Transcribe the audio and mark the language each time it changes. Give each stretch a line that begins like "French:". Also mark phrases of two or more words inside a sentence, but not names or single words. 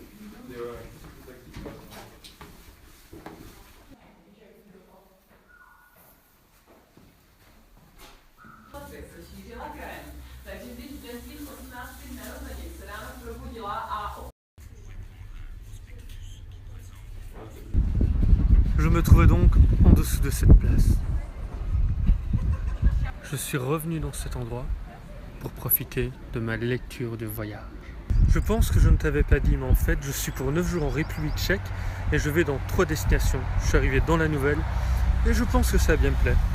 Czech: se šířila krem, takže když v den svých 18. narozenin se ráno probudila a...
French: Je me trouvais donc en dessous de cette place. Je suis revenu dans cet endroit pour profiter de ma lecture de voyage. Je pense que je ne t'avais pas dit, mais en fait, je suis pour 9 jours en République tchèque et je vais dans 3 destinations. Je suis arrivé dans la nouvelle et je pense que ça va bien me plaire.